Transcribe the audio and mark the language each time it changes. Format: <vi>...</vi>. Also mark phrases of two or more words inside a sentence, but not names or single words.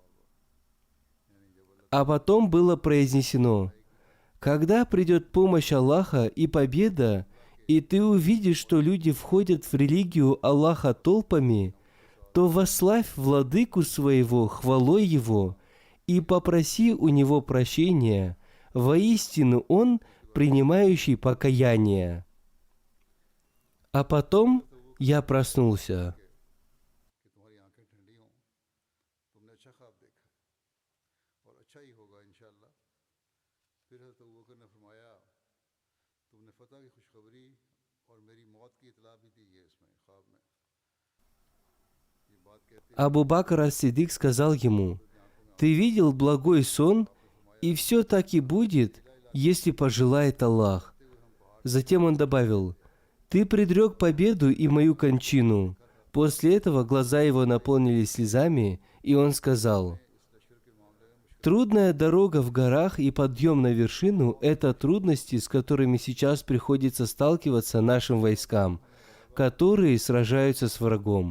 <ru>А потом было произнесено: когда придет помощь Аллаха и победа, и ты увидишь, что люди входят в религию Аллаха толпами, то восславь владыку своего хвалой его и попроси у него прощения. Воистину он, принимающий покаяние. А потом я проснулся.</ru> <ur>کہ تمہاری آنکھیں ٹھنڈی ہوں، تم نے اچھا خواب دیکھا اور اچھا ہی ہوگا انشاءاللہ. پھر حضرت ابو بکر نے فرمایا، تم نے فتح کی خوشخبری اور میری موت کی اطلاع بھی دی ہے اس میں خواب میں. یہ بات کہتے</ur> <ru>Абу Бакр ас-Сиддик сказал ему: «Ты видел благой сон, и все так и будет, если пожелает Аллах». Затем он добавил: «Ты предрек победу и мою кончину». После этого глаза его наполнились слезами, и он сказал: «Трудная дорога в горах и подъем на вершину – это трудности, с которыми сейчас приходится сталкиваться нашим войскам, которые сражаются с врагом.</ru>